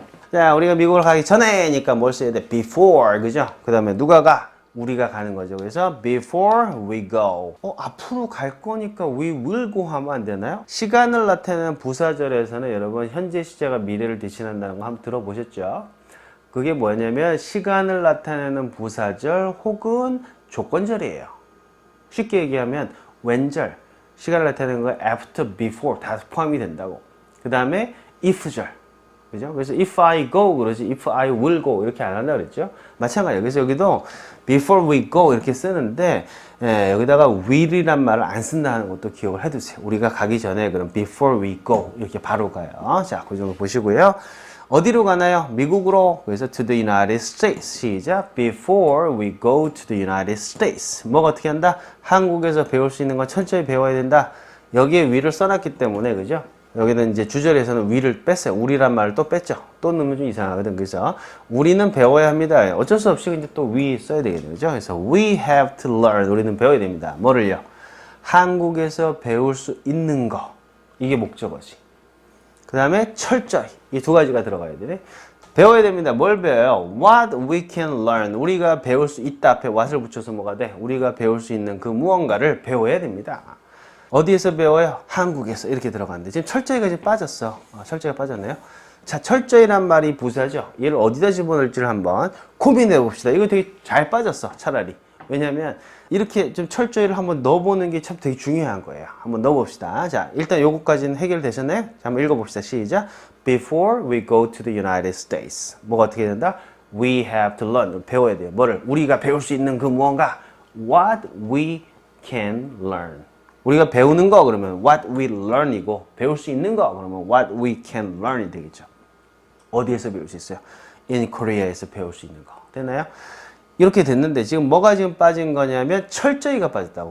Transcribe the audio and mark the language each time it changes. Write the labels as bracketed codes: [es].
[ko] 자, 우리가 미국을 가기 전에니까 뭘 써야 돼? before, 그죠? 그 다음에 누가 가? 우리가 가는 거죠. 그래서 [en] before we go. [ko] 앞으로 갈 거니까 [en] we will go [ko] 하면 안 되나요? 시간을 나타내는 부사절에서는 여러분 현재 시제가 미래를 대신한다는 거 한번 들어보셨죠? 그게 뭐냐면 시간을 나타내는 부사절 혹은 조건절이에요. 쉽게 얘기하면 when절, 시간을 나타내는 거 after, before 다 포함이 된다고. 그 다음에 if절. 그죠? 그래서 [en] if I go [ko] 그러지 [en] if I will go [ko] 이렇게 안 한다 그랬죠? 마찬가지예요. 그래서 여기도 [en] before we go [ko] 이렇게 쓰는데 여기다가 will이란 말을 안 쓴다는 것도 기억을 해두세요. 우리가 가기 전에 그럼 [en] before we go [ko] 이렇게 바로 가요. 자, 그 정도 보시고요. 어디로 가나요? 미국으로. 그래서 [en] to the United States. [ko] 시작. [en] Before we go to the United States. [ko] 뭐가 어떻게 한다? 한국에서 배울 수 있는 건 철저히 배워야 된다. 여기에 will을 써놨기 때문에 그죠? 여기는 이제 주절에서는 we를 뺐어요. 우리란 말을 또 뺐죠. 또 넣으면 좀 이상하거든. 그래서 우리는 배워야 합니다. 어쩔 수 없이 이제 또 we 써야 되겠네요. 그죠? 그래서 [en] we have to learn. [ko] 우리는 배워야 됩니다. 뭐를요? 한국에서 배울 수 있는 거. 이게 목적어지. 그 다음에 철저히. 이 두 가지가 들어가야 되네. 배워야 됩니다. 뭘 배워요? [en] What we can learn. [ko] 우리가 배울 수 있다 앞에 what을 붙여서 뭐가 돼? 우리가 배울 수 있는 그 무언가를 배워야 됩니다. 어디에서 배워요? 한국에서. 이렇게 들어갔는데 지금 철저히가 지금 빠졌어. 철저히가 빠졌네요. 자, 철저히란 말이 부사죠. 얘를 어디다 집어넣을지를 한번 고민해 봅시다. 이거 되게 잘 빠졌어. 차라리. 왜냐면 이렇게 좀 철저히를 한번 넣어보는 게 참 되게 중요한 거예요. 한번 넣어봅시다. 자, 일단 요거까지는 해결되셨나요? 자, 한번 읽어봅시다. 시작. Before we go to the United States. 뭐가 어떻게 된다? [en] We have to learn. [ko] 배워야 돼요. 뭐를? 우리가 배울 수 있는 그 무언가. [en] What we can learn. [ko] 우리가 배우는 거 그러면 [en] what we learn [ko] 이고 배울 수 있는 거 그러면 [en] what we can learn [ko] 이 되겠죠. 어디에서 배울 수 있어요? In Korea에서 배울 수 있는 거. 됐나요? 이렇게 됐는데 지금 뭐가 지금 빠진 거냐면 철저히가 빠졌다고.